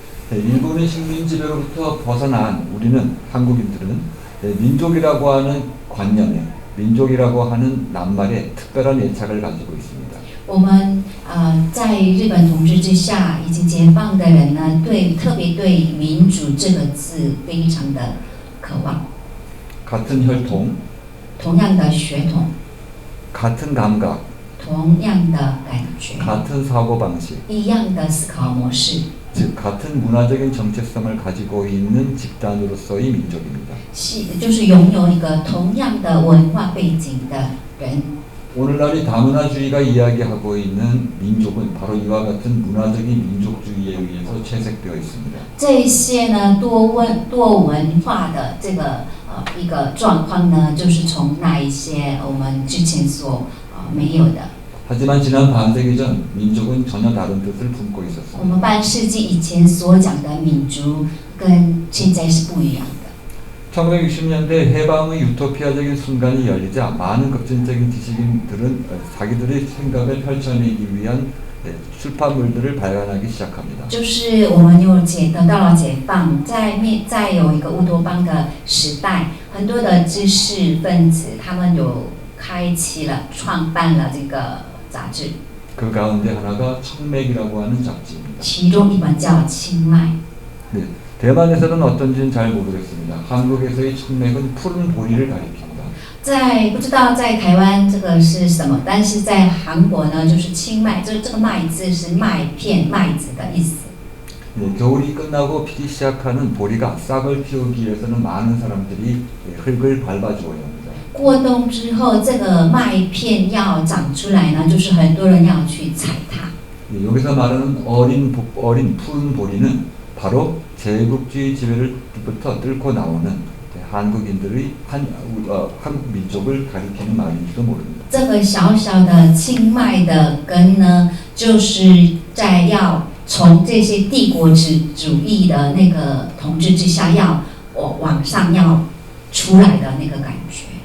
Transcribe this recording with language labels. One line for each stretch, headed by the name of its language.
Korean: 일본의 식민 지배로부터 벗어난 우리는 한국인들은 민족이라고 하는 관념에 민족이라고 하는 낱말에 특별한 애착을 가지고 있습니다.
Chinese: 我们在日本统治之下已经解放的人呢，特别对民主这个字非常的渴望。
Korean: 같은 혈통,
Chinese: 同样的血统，
Korean: 같은 감각,
Chinese: 同样的感觉，
Korean: 같은 사고 방식,
Chinese: 一样的思考模式，
Korean: 즉 같은 문화적인 정체성을 가지고 있는 집단으로서의 민족입니다.
Chinese: 就是拥有一个同样的文化背景的人。
Korean: 오늘날이 다문화주의가 이야기하고 있는 민족은 바로 이와 같은 문화적인 민족주의에 의해서 채색되어 있습니다.
Chinese: 这些呢多文化的这个一个状况呢，就是从那一些我们之前所没有的。
Korean: 하지만 지난 반세기 전 민족은 전혀 다른 뜻을 품고 있었습니다.
Chinese: 我们半世纪以前所讲的民族跟现在是不一样的。
Korean: 1960년대 해방의 유토피아적인 순간이 열리자 많은 급진적인 지식인들은 자기들의 생각을 펼쳐내기 위한 출판물들을 발간하기 시작합니다.
Chinese: 就是我们得到了解放，在有一个乌托邦的时代，很多的知识分子他们有创办了这个杂志，
Korean: 그 가운데 하나가 청맥이라고 하는 잡지입니다.
Chinese: 其中一本叫《清迈》。
Korean: 네, 대만에서는 어떤지는 잘 모르겠습니다. 한국에서의 청맥은 푸른 보리를 가리킵니다.
Chinese: 不知道在台湾这个是什么，但是在韩国呢，就是清迈，这个麦字是麦片、麦子的意思。
Korean: 네, 겨울이 끝나고 피기 시작하는 보리가 싹을 틔우기 위해서는 많은 사람들이 흙을 밟아주어야 합니다.
Chinese: 过冬之后，这个麦片要长出来呢，就是很多人要去踩它。
Korean: 네, 여기서 말하는 어린 푸른 보리는 바로 제국주의 지배를부터 뚫고 나오는 한국인들의 한국 민족을 가리키는 말인지도 모릅니다.
Chinese: 这个小小的清迈的根呢，就是要从这些帝国主义的那个统治之下，要往上要出来的那个感觉。